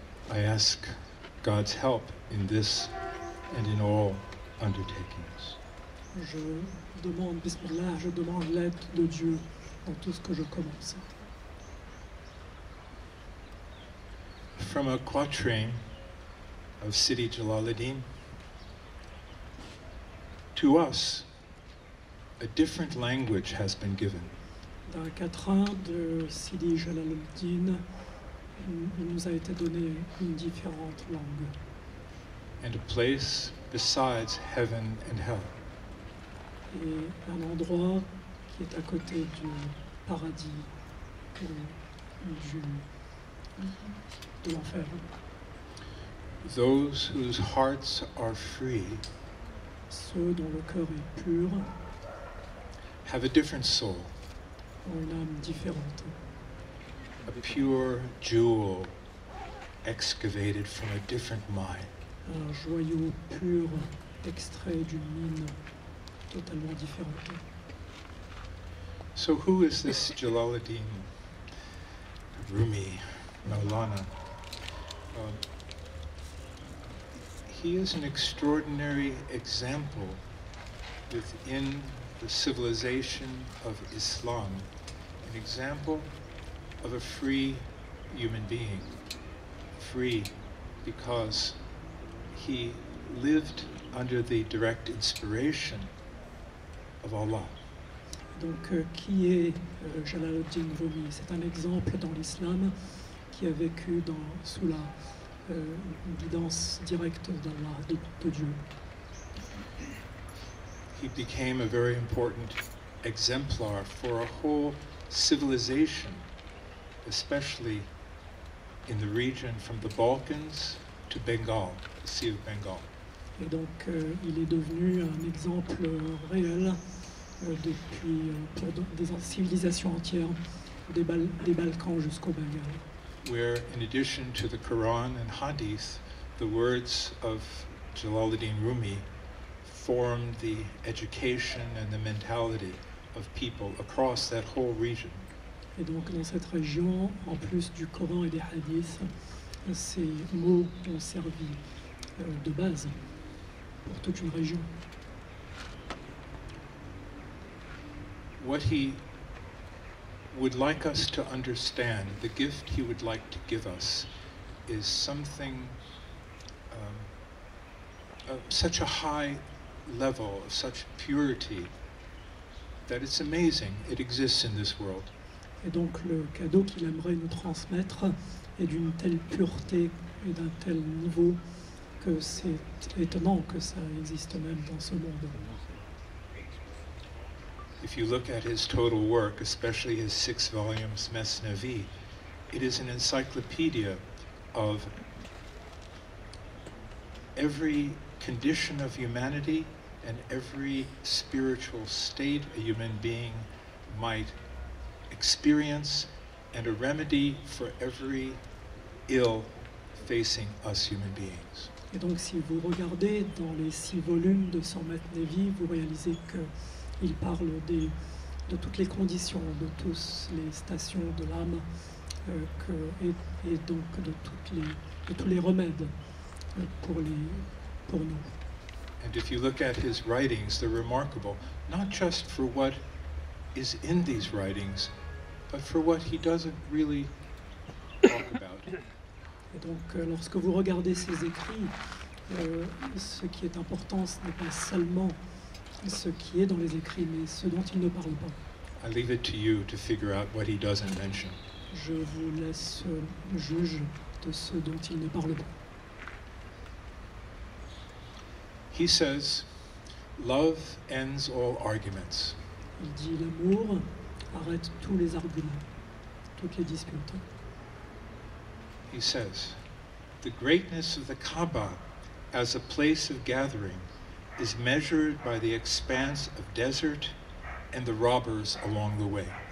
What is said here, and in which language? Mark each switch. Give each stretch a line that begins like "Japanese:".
English: I ask God's help in this and in all undertakings.
French: Je demande, Bismillah, je demande l'aide de Dieu dans tout ce que je commence.
English: From a quatrain of Sidi Jalaluddin, to us, a different language has been given.
French: D'un quatrain de Sidi Jalaluddin, il nous a été donné une différente langue
English: And a place besides heaven and hell.
French: et un endroit qui est à côté du paradis ou de l'enfer.
English: Those whose hearts are free
French: Ceux dont le cœur est pur
English: have a different soul,
French: ont une âme différente,
English: a pure jewel excavated from a different mine.
French: un joyau pur extrait d'une mine totalement différente.
English: So who is this Jalaluddin Rûmî, Maulana? He is an extraordinary example within the civilization of Islam, an example of a free human being, free because he lived under the direct inspiration of Allah.
French: Donc, qui est Jalaluddin Rûmî? C'est un exemple dans l'islam qui a vécu sous la guidance directe d'Allah, de Dieu.
English: he became a very important exemplar for a whole civilization, especially in the region from the Balkans to Bengal, the Sea of Bengal.
French: Et donc, il est devenu un exemple réel pour des civilisations entières, des Balkans jusqu'au Bengale.
English: Where, in addition to the Quran and Hadith, the words of Jalaluddin Rûmî formed the education and the mentality of people across that whole region.
French: Et donc, dans cette région, en plus du Coran et des hadiths, ces mots ont servi de base pour toute une région.
English: What he would like us to understand, the gift he would like to give us, is something of such a high level, of such purity, that it's amazing it exists in this world.
French: Et donc le cadeau qu'il aimerait nous transmettre est d'une telle pureté et d'un tel niveau que c'est étonnant que ça existe même dans ce monde.
English: If you look at his total work, especially his 6 volumes Mesnevi, it is an encyclopedia of every condition of humanity and every spiritual state a human being might experience, and a remedy for every ill facing us human beings.
French: Et donc si vous regardez dans les 6 volumes de son Mesnevi, vous réalisez qu'il parle de toutes les conditions, de toutes les stations de l'âme, et donc de tous les remèdes pour nous.
English: And if you look at his writings, they're remarkable, not just for what is in these writings, but for what he doesn't really talk about.
French: Et donc, lorsque vous regardez ses écrits, ce qui est important, ce n'est pas seulement ce qui est dans les écrits, mais ce dont il ne parle pas.
English: I leave it to you to figure out what he doesn't mention.
French: Je vous laisse juge de ce dont il ne parle pas.
English: He says, love ends all arguments.
French: Il dit l'amour arrête tous les arguments, toutes les disputes.
English: He says, the greatness of the Kaaba as a place of gathering is measured by the expanse of desert and the robbers along the way.